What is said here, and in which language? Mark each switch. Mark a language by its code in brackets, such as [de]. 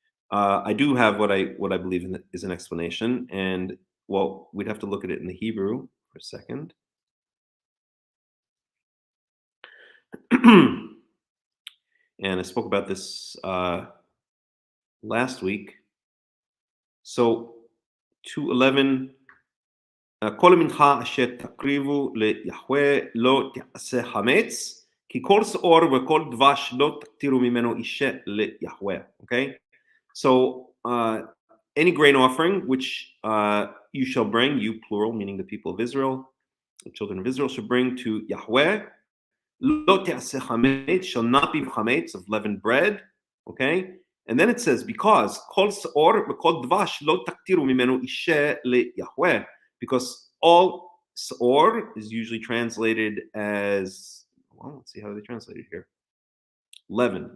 [en] I do have what I believe is an explanation, and well, we'd have to look at it in the Hebrew for a second. And I spoke about this last week. So 2:11. [he] כל מנחה אשר תקריבו ליהוה לא תעשה חמץ, כי כל שאור וכל דבש לא תקטירו ממנו אישה ליהוה. [en] Okay? So any grain offering which you shall bring, you plural, meaning the people of Israel, the children of Israel should bring to Yahweh, [he] lo te'aseh chametz, [en] shall not be chametz of leavened bread, okay? And then it says, because [he] kol seor v'kol dvash lo taktiru mimenu ishe leYahweh, [en] because all seor is usually translated as, well, let's see how they translate it here. Leaven.